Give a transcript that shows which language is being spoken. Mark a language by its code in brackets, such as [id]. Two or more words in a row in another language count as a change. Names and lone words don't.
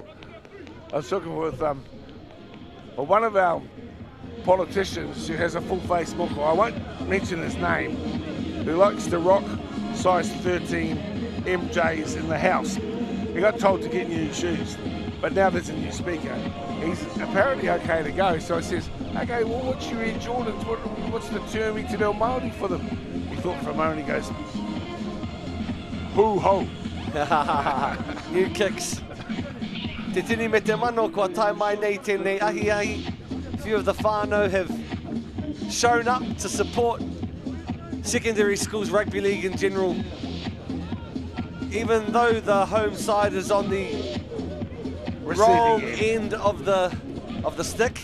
[en] I was talking with one of our politicians who has a full face moko, I won't mention his name, who likes to rock size 13 MJs in the house. He got told to get new shoes, but now there's a new speaker. He's apparently okay to go, so I says, okay, well, what's your Air Jordans? What's the term [mi] te reo Māori [en] for them? He thought for a moment, he goes, hoo-ho. New kicks. [mi] Te tini me te mano kua tai mai nei tēnei ahi. [en] A few of the whānau have shown up to support secondary schools rugby league in general. Even though the home side is on the wrong end of the stick.